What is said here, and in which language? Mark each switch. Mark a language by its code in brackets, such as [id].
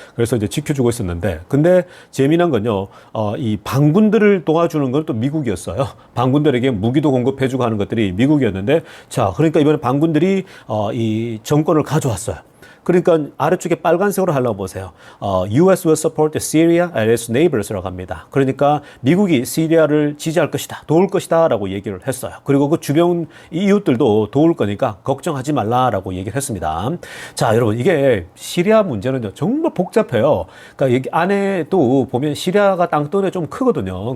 [ko] 그래서 이제 지켜주고 있었는데, 근데 재미난 건요, 이 반군들을 도와주는 건 또 미국이었어요. 반군들에게 무기도 공급해주고 하는 것들이 미국이었는데, 자, 그러니까 이번에 반군들이 이 정권을 가져왔어요. 그러니까 아래쪽에 빨간색으로 하려고 보세요. [en] US will support Syria and its neighbors라고 합니다. [ko] 그러니까 미국이 시리아를 지지할 것이다, 도울 것이다 라고 얘기를 했어요. 그리고 그 주변 이웃들도 도울 거니까 걱정하지 말라라고 얘기를 했습니다. 자, 여러분, 이게 시리아 문제는요, 정말 복잡해요. 그러니까 여기 안에 또 보면 시리아가 땅덩어리가 좀 크거든요.